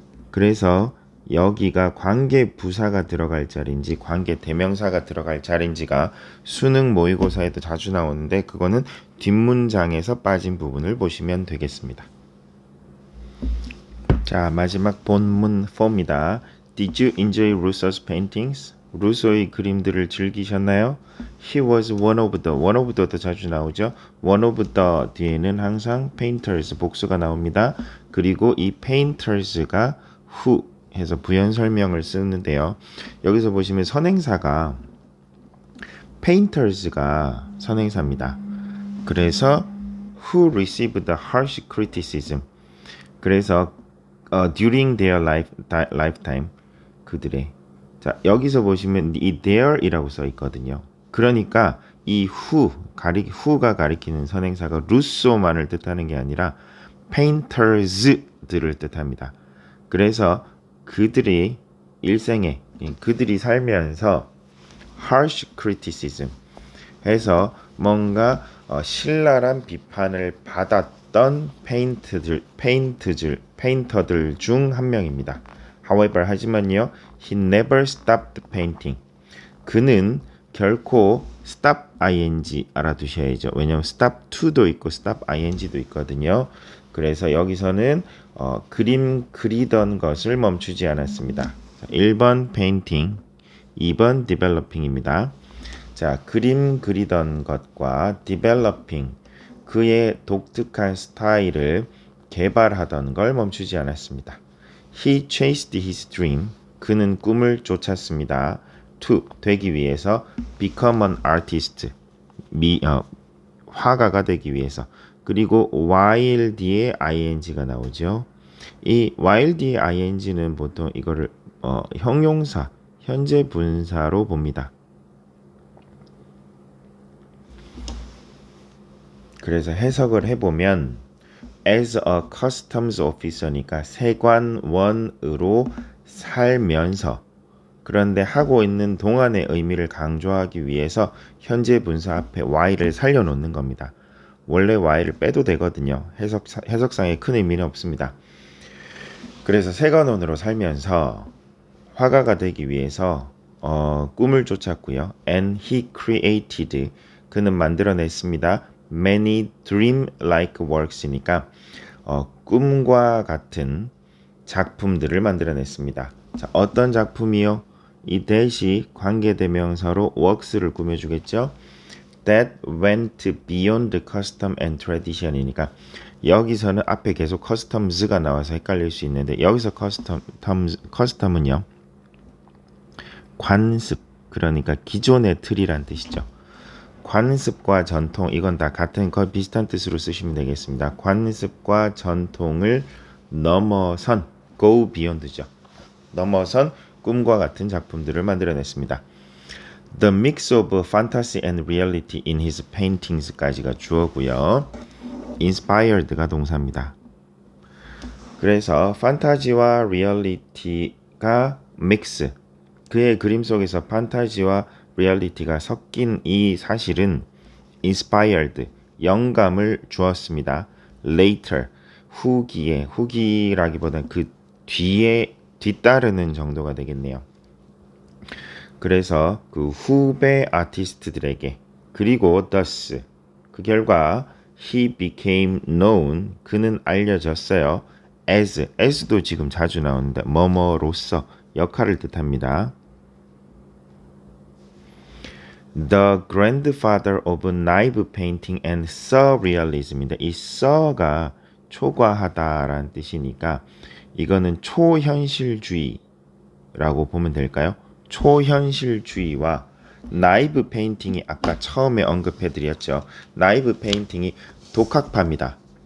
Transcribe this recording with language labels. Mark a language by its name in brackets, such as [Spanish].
[Korean] 그래서 여기가 관계 부사가 들어갈 자리인지 관계 대명사가 들어갈 자리인지가 수능 모의고사에도 자주 나오는데 그거는 뒷문장에서 빠진 부분을 보시면 되겠습니다. 자, 마지막 본문 4입니다. [English] Did you enjoy Rousseau's paintings? [Korean] 루소의 그림들을 즐기셨나요? [English] He was one of the [Korean] 도 자주 나오죠. one of the 뒤에는 항상 painters 복수가 나옵니다. 그리고 이 painters가 who 해서 부연 설명을 쓰는데요. 여기서 보시면 선행사가 painters가 선행사입니다. 그래서 [English] who received the harsh criticism [Korean] 그래서 [English] during their lifetime [Korean] 그들의 자, 여기서 보시면 이 there이라고 써 있거든요. 그러니까 이 who가 가리키는 선행사가 루소만을 뜻하는 게 아니라 painters들을 뜻합니다. 그래서 그들이 일생에 그들이 살면서 [English] harsh criticism [Korean] 해서 뭔가 신랄한 비판을 받았던 페인터들 중 한 명입니다. [English] However, [Korean] 하지만요, [English] he never stopped painting. [Korean] 그는 결코 stop ing 알아두셔야죠. 왜냐하면 stop to도 있고 stop ing도 있거든요. 그래서 여기서는 그림 그리던 것을 멈추지 않았습니다. 1번 painting, 2번 developing입니다. 자, 그림 그리던 것과 developing, 그의 독특한 스타일을 개발하던 걸 멈추지 않았습니다. [English] He chased his dream. [Korean] 그는 꿈을 쫓았습니다. [English] To [Korean] 되기 위해서 [English] become an artist. [Korean] 화가가 되기 위해서. 그리고 while 뒤에 ing가 나오죠. 이 while 뒤에 ing는 보통 이거를 형용사, 현재 분사로 봅니다. 그래서 해석을 해보면 [English] as a customs officer [Korean] 니까 세관원으로 살면서 그런데 하고 있는 동안의 의미를 강조하기 위해서 현재 분사 앞에 y를 살려놓는 겁니다. 원래 y를 빼도 되거든요. 해석상에 큰 의미는 없습니다. 그래서 세관원으로 살면서 화가가 되기 위해서 꿈을 쫓았고요. [English] And he created [Korean] 그는 만들어냈습니다. [English] Many dream-like works [Korean] 이니까 꿈과 같은 작품들을 만들어냈습니다. 자, 어떤 작품이요? 이 that이 관계대명사로 works를 꾸며주겠죠. [English] That went beyond custom and tradition [Korean] 이니까 여기서는 앞에 계속 customs가 나와서 헷갈릴 수 있는데 여기서 custom은요. 관습, 그러니까 기존의 틀이란 뜻이죠. 관습과 전통, 이건 다 같은 거의 비슷한 뜻으로 쓰시면 되겠습니다. 관습과 전통을 넘어선, go beyond죠. 넘어선 꿈과 같은 작품들을 만들어냈습니다. [English] The mix of fantasy and reality in his paintings [Korean] 까지가 주어고요. [English] inspired [Korean] 가 동사입니다. 그래서 판타지와 리얼리티가 믹스, 그의 그림 속에서 판타지와 리얼리티가 섞인 이 사실은 inspired, 영감을 주었습니다. later, 후기라기보다는 그 뒤에 뒤따르는 정도가 되겠네요. 그래서 그 후배 아티스트들에게 그리고 thus, 그 결과 [English] he became known, [Korean] 그는 알려졌어요. as도 지금 자주 나오는데 뭐뭐로서 역할을 뜻합니다. [English] The grandfather of knife painting and surrealism인데 이 sur가 [Korean] 초과하다라는 뜻이니까 이거는 초현실주의라고 보면 될까요? 초현실주의와 나이브 페인팅이 아까 처음에 언급해드렸죠. 나이브 페인팅이 독학파입니다.